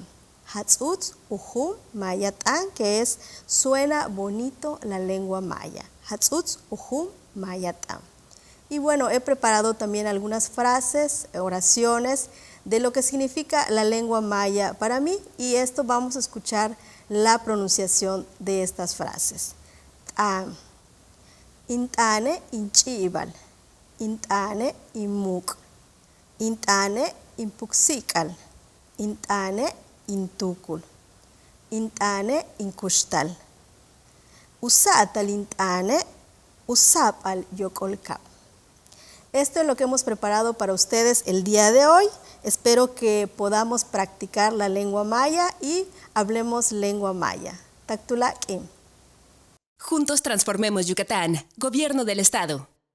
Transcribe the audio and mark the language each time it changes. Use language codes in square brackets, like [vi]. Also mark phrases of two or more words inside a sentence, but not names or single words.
[yua] Hatzutz Uhum Maya T'an, [es] que es suena bonito la lengua maya. [yua] Hatzutz Uhum Maya T'an. [es] Y bueno, he preparado también algunas frases, oraciones de lo que significa la lengua maya para mí, y esto vamos a escuchar la pronunciación de estas frases. [yua] T'an. Intane inchibal. Intane imuk. Intane impuksikal. Intane intukul. Intane inkushtal. Usatal intane, usapal yokolkap. [es] Esto es lo que hemos preparado para ustedes el día de hoy. Espero que podamos practicar la lengua maya y hablemos lengua maya. [yua] Taktulakim. [es] Juntos transformemos Yucatán. Gobierno del Estado.